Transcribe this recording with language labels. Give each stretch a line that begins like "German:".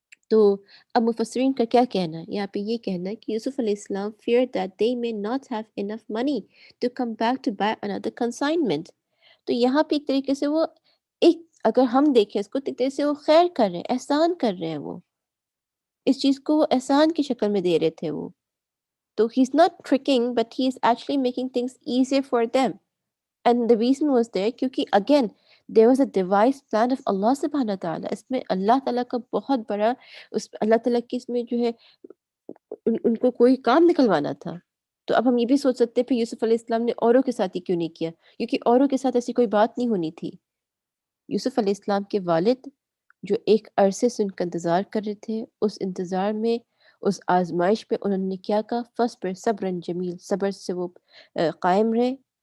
Urdu: تو اب مفسرین کا کیا کہنا ہے؟ یہاں پہ یہ کہنا ہے کہ یوسف علیہ السلام
English: feared that they may not have enough money to come back to buy another consignment.
Urdu: تو یہاں پہ ایک طریقے سے وہ ایک اگر ہم دیکھیں اس کو تو ایک طریقے سے وہ خیر کر رہے ہیں، احسان کر رہے ہیں، وہ اس چیز کو وہ احسان کی شکل میں دے رہے تھے وہ.
English: تو he is not tricking but he is actually making things easier for them. And the reason was there
Urdu: کیونکہ
English: again there was a devised plan of اللہ سبحانہ تعالیٰ.
Urdu: اس میں اللہ تعالیٰ کا بہت بڑا اس اللہ تعالیٰ کی اس میں جو ہے ان کو کوئی کام نکلوانا تھا. تو اب ہم یہ بھی سوچ سکتے ہیں پھر یوسف علیہ السلام نے اوروں کے ساتھ ہی کیوں نہیں کیا، کیونکہ اوروں کے ساتھ ایسی کوئی بات نہیں ہونی تھی. یوسف علیہ السلام کے والد جو ایک عرصے سے ان کا انتظار کر رہے تھے، اس انتظار میں اس آزمائش پہ انہوں نے کیا کہا، فصبر صبرا جمیل، صبر سے وہ قائم رہے.